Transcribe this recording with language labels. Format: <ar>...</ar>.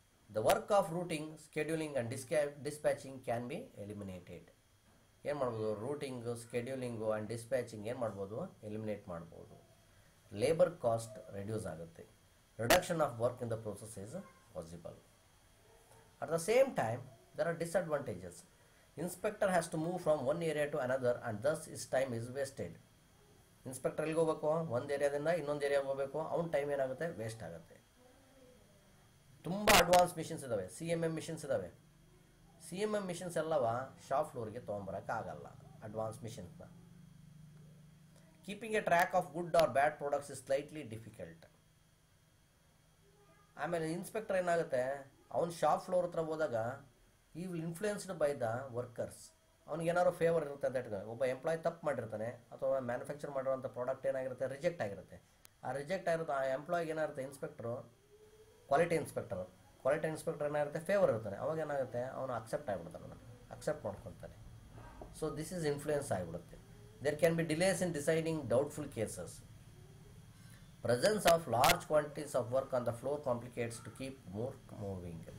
<en>The work of routing, scheduling and dispatching can be eliminated.</en> <kn>ಏನು ಮಾಡ್ಬೋದು, ರೂಟಿಂಗು, ಸ್ಕೆಡ್ಯೂಲಿಂಗು and dispatching ಏನು ಮಾಡ್ಬೋದು, ಎಲಿಮಿನೇಟ್ ಮಾಡ್ಬೋದು. ಲೇಬರ್ ಕಾಸ್ಟ್ ರೆಡ್ಯೂಸ್ ಆಗುತ್ತೆ.</kn> <en>Reduction of work in the process is possible. At the same time there are disadvantages. Inspector has to move from one area to another and thus his time is wasted.</en> <kn>Inspector ಎಲ್ಲಿಗೆ ಹೋಗಬೇಕು, ಒಂದು ಏರಿಯಾದಿಂದ ಇನ್ನೊಂದು ಏರಿಯಾಗೆ ಹೋಗಬೇಕು, ಅವ್ನ time ಏನಾಗುತ್ತೆ, waste ಆಗುತ್ತೆ. ತುಂಬ advance machines ಇದ್ದಾವೆ, CMM ಮಿಷಿನ್ಸ್ ಇದ್ದಾವೆ. CMM ಮಿಷಿನ್ಸ್ ಎಲ್ಲವ shop ಫ್ಲೋರ್ಗೆ ತೊಗೊಂಬರೋಕ್ಕಾಗಲ್ಲ, advance ಮಿಷಿನ್ಸ್ನ.</kn> <en>Keeping a track of good or bad products is slightly difficult.</en> <kn>ಆಮೇಲೆ ಇನ್ಸ್ಪೆಕ್ಟರ್ ಏನಾಗುತ್ತೆ, ಅವ್ನು ಶಾಪ್ ಫ್ಲೋರ್ ಹತ್ರ ಹೋದಾಗ</kn> <en>He will influenced by the workers.</en> <kn>ಅವ್ನಿಗೆ ಏನಾದ್ರು ಫೇವರ್ ಇರುತ್ತೆ ಅಂತ ಇಟ್ಕೊಂಡು, ಒಬ್ಬ ಎಂಪ್ಲಾಯ್ ತಪ್ಪು ಮಾಡಿರ್ತಾನೆ ಅಥವಾ ಮ್ಯಾನುಫ್ಯಾಕ್ಚರ್ ಮಾಡಿರೋಂಥ ಪ್ರಾಡಕ್ಟ್ ಏನಾಗಿರುತ್ತೆ, ರಿಜೆಕ್ಟ್ ಆಗಿರುತ್ತೆ. ಆ ರಿಜೆಕ್ಟ್ ಆಗಿರುತ್ತೆ, ಆ ಎಂಪ್ಲಾಯ್ಗೆ ಏನಾಗುತ್ತೆ, ಇನ್ಸ್ಪೆಕ್ಟರು ಕ್ವಾಲಿಟಿ ಇನ್ಸ್ಪೆಕ್ಟರ್ ಏನಾಗುತ್ತೆ, ಫೇವರ್ ಇರ್ತಾನೆ. ಅವಾಗ ಏನಾಗುತ್ತೆ, ಅವನು ಅಕ್ಸೆಪ್ಟ್ ಆಗಿಬಿಡ್ತಾನೆ, ಅದನ್ನು accept ಮಾಡ್ಕೊತಾನೆ.</kn> <en>so this is</en> <kn>influence ಆಗಿಬಿಡುತ್ತೆ.</kn> <en>There can be delays in deciding doubtful cases. Presence of large quantities of work on the floor complicates to keep more moving.</en>